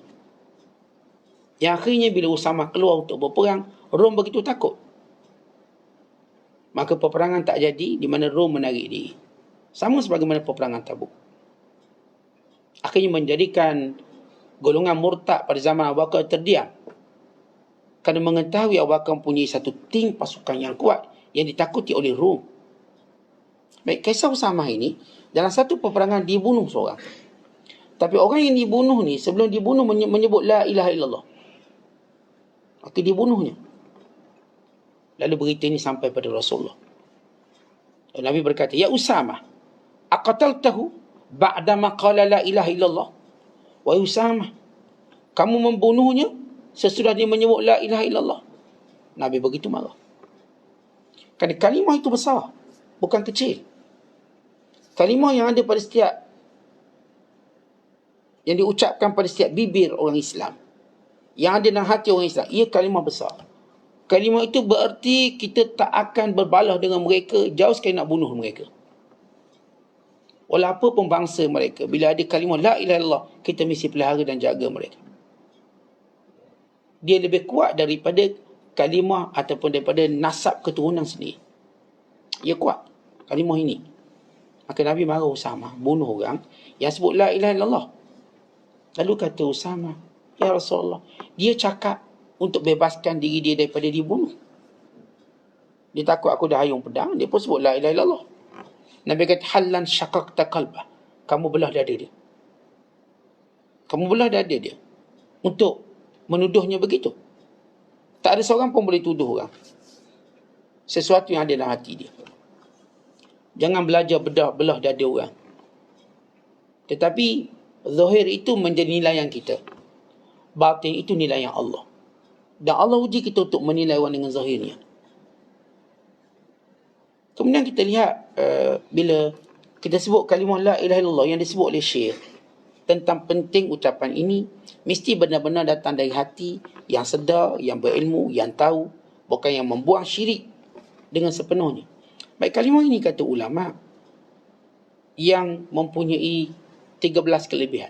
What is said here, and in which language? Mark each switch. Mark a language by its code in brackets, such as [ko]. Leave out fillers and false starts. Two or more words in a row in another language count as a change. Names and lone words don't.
[ms] Yang akhirnya bila Usamah keluar untuk berperang, Rom begitu takut. Maka peperangan tak jadi, di mana Rom menarik diri. Sama sebagaimana peperangan Tabuk. Akhirnya menjadikan golongan murtad pada zaman Abu Bakar terdiam. Kerana mengetahui Abu Bakar mempunyai satu tim pasukan yang kuat yang ditakuti oleh Rom. Baik, kisah Usamah ini, dalam satu peperangan dibunuh seorang. Tapi orang yang dibunuh ni, sebelum dibunuh menyebut [ar] لا إله إلا الله. [ms] Maka dibunuhnya. Lalu berita ini sampai pada Rasulullah. Nabi berkata, [ar] يا أسامة أقتلته بعدما قال لا إله إلا الله. [ms] Wahai Usamah, kamu membunuhnya sesudah dia menyebut [ar] لا إله إلا الله. [ms] Nabi begitu marah. Kerana kalimah itu besar, bukan kecil. Kalimah yang ada pada setiap, yang diucapkan pada setiap bibir orang Islam, yang ada dalam hati orang Islam, ia kalimah besar. Kalimah itu bererti kita tak akan berbalah dengan mereka, jauh sekali nak bunuh mereka. Walau apa pun bangsa mereka, bila ada kalimah [ar] لا إله إلا الله, [ms] kita mesti pelihara dan jaga mereka. Dia lebih kuat daripada kalimah ataupun daripada nasab keturunan sendiri. Ia kuat kalimah ini. Maka Nabi marah Usamah, bunuh orang yang sebut [ar] لا إله إلا الله. [ms] Lalu kata Usamah, [ar] يا رسول الله, [ms] dia cakap untuk bebaskan diri dia daripada dibunuh. Dia takut aku dah hayung pedang, dia pun sebut [ar] لا إله إلا الله. [ms] Nabi kata, [ar] هلا شققت قلبه. [ms] Kamu belah dada dia. Kamu belah dada dia. Untuk menuduhnya begitu. Tak ada seorang pun boleh tuduh orang sesuatu yang ada dalam hati dia. Jangan belajar belah dada orang. Tetapi zahir itu menjadi nilaian kita. Batin itu nilaian Allah. Dan Allah uji kita untuk menilai orang dengan zahirnya. Kemudian kita lihat bila kita sebut kalimah [ar] لا إله إلا الله [ms] yang disebut oleh Syekh tentang penting ucapan ini, mesti benar-benar datang dari hati yang sedar, yang berilmu, yang tahu, bukan yang membuang syirik dengan sepenuhnya. Baik, kalimah ini kata ulama yang mempunyai 13 kelebihan.